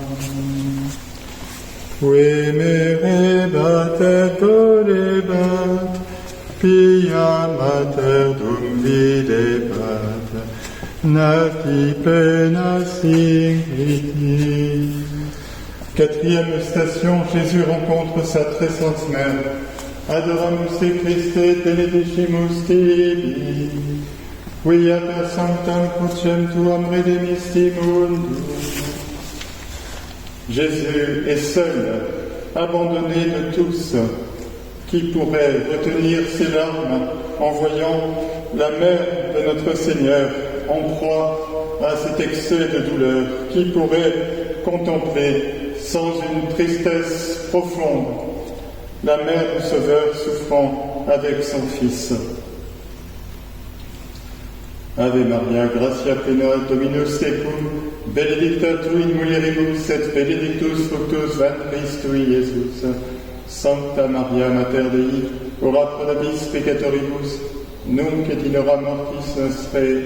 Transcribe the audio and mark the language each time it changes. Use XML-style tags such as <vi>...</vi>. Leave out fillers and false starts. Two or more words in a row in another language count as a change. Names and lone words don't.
<la>Vemerebat et dolebat, pia mater dum videbat, nati pena singiti.</la> <fr>Quatrième station, Jésus rencontre sa très sainte mère.</fr> <la>Adoramus te Christe, benedicimus tibi, quia per sanctam crucem tuam redemisti mundum.</la> <fr>Jésus est seul, abandonné de tous. Qui pourrait retenir ses larmes en voyant la mère de notre Seigneur en proie à cet excès de douleur? Qui pourrait contempler sans une tristesse profonde la mère du Sauveur souffrant avec son Fils?</fr> <la>Ave Maria, gratia plena, Dominus tecum, benedicta tu in mulieribus et benedictus fructus ventris tui, Iesus. Sancta Maria, Mater Dei, ora pro nobis peccatoribus, nunc et in hora mortis nostrae.</la>